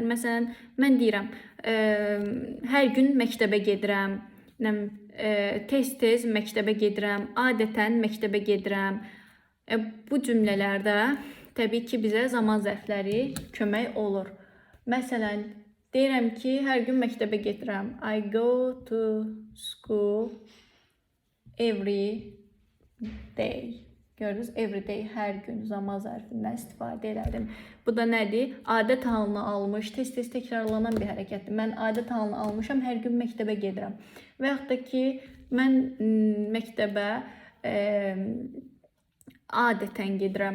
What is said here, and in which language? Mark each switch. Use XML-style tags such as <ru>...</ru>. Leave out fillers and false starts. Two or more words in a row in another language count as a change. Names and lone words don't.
<az>Məsələn, mən deyirəm, hər gün məktəbə gedirəm, tez-tez məktəbə gedirəm, adətən məktəbə gedirəm. Bu cümlələrdə təbii ki, bizə zaman zərfləri kömək olur. Məsələn, deyirəm ki, hər gün məktəbə gedirəm.</az> <en>I go to school every day. Gördünüz, every day,</en> <az>hər gün zaman zərfindən istifadə elədim. Bu da nədir? Adət halını almış, tez-tez təkrarlanan bir hərəkətdir. Mən adət halını almışam, hər gün məktəbə gedirəm. Və yaxud da ki, mən məktəbə adətən gedirəm.</az>